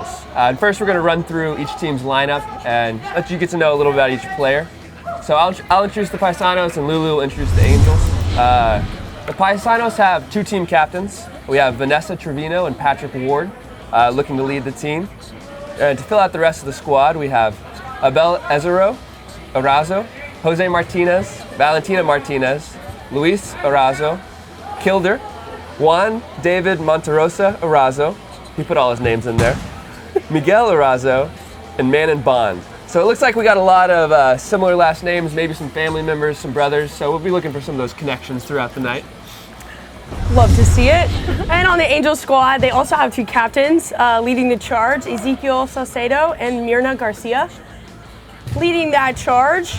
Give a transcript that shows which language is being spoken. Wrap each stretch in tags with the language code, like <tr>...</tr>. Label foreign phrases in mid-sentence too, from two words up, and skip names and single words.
<en>And first we're going to run through each team's lineup and let you get to know a little about each player. So I'll introduce the Paisanos and Lulu will introduce the Angels. The Paisanos have 2 team captains. We have Vanessa Trevino and Patrick Ward looking to lead the team. And to fill out the rest of the squad, we have Abel Arazo, Jose Martinez, Valentina Martinez, Luis Arazo, Kilder, Juan David Monterosa Arazo, he put all his names in there, Miguel Arazo, and Manon Bond. So it looks like we got a lot of similar last names, maybe some family members, some brothers, so we'll be looking for some of those connections throughout the night. Love to see it. And on the Angels squad, they also have 2 captains leading the charge, Ezekiel Salcedo and Mirna Garcia leading that charge.</en>